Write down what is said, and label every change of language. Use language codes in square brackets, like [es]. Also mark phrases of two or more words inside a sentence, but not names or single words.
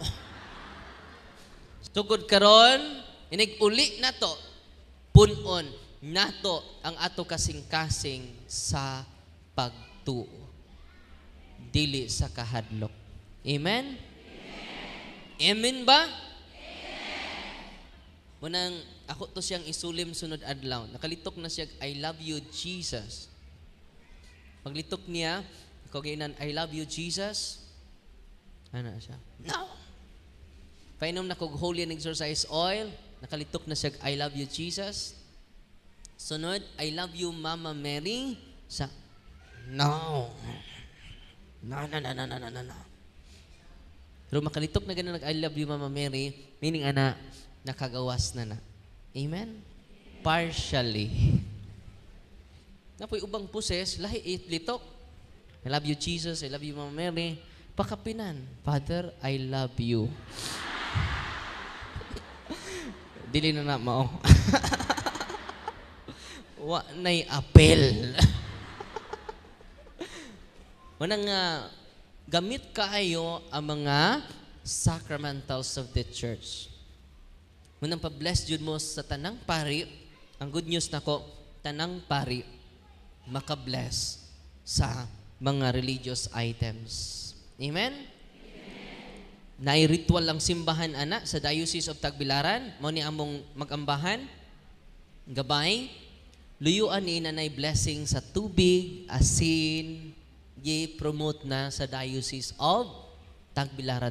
[ceb] Sugod karon, inig-uli na to, punon nato ang ato kasing-kasing sa pagtuo. Dili sa kahadlok. Amen? Amen ba? Munang ako to siyang isulim sunod adlaw. Nakalitok na siya, [en] I love you, Jesus. [ceb] Paglitok niya, kaginan, [en] I love you, Jesus. [ceb] Ano siya? No! Painom na kog [en] holy and exorcise oil. [ceb] Nakalitok na siya, [en] I love you, Jesus. Sunod, I love you, Mama Mary. No. No. [ceb] Pero makalitok na ganun, [en] I love you, Mama Mary, meaning [ceb] nakagawas na. Amen? Partially. Napoy ubang poses, lahi itlitok. [en] I love you, Jesus. I love you, Mama Mary. Pakapinan, Father, I love you. [ceb] Dili na mao. Wa na'y apel. Manang gamit kaayo ang mga [en] sacramentals of the church. [ceb] Munang pa-bless jud mo sa tanang pari, ang [en] good news [ceb] nako, tanang pari maka-bless sa mga [en] religious items. [ceb] Amen? Naay ritual ang simbahan ana sa Diocese of Tagbilaran, mao ni among magambahan gabay, luyuan ni nanay blessing sa tubig, asin, promote na sa Diocese of Tagbilaran.